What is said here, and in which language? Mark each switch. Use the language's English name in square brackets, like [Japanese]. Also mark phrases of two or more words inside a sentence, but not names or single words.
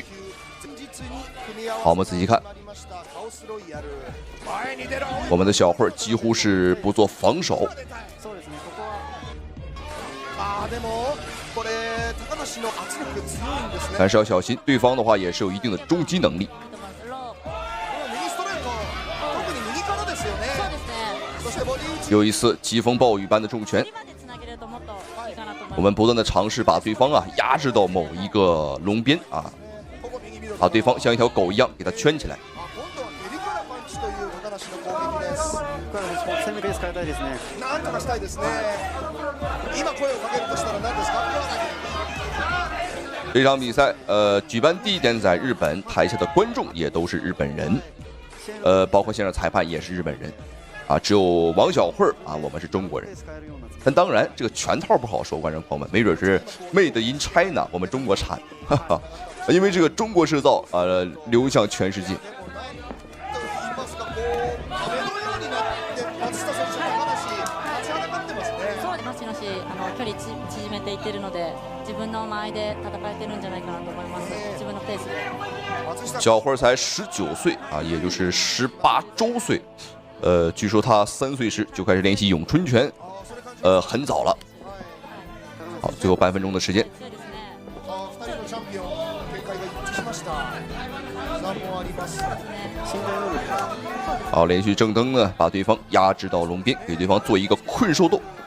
[Chinese] 好，我們仔細看，我們的小慧幾乎是不做防守，但是要小心，對方的話也是有一定的重擊能力。又一次疾風暴雨般的重拳，我們不斷的嘗試把對方啊壓制到某一個籠邊啊，把對方像一條狗一樣給他圈起來。這場比賽舉辦地點在日本，台下的觀眾也都是日本人，包括現場裁判也是日本人。啊，只有王小慧啊，我们是中国人。但当然，这个拳套不好说，观众朋友们，没准是 [English] Made in China， [Chinese] 我们中国产，哈哈，因为这个中国制造流向全世界。小慧才19岁啊，也就是18周岁。据说他3 歲時就開始練習詠春拳，很早了。好，最後半分鐘的時間。好，連續正蹬呢，把對方壓制到籠邊，給對方做一個困獸鬥。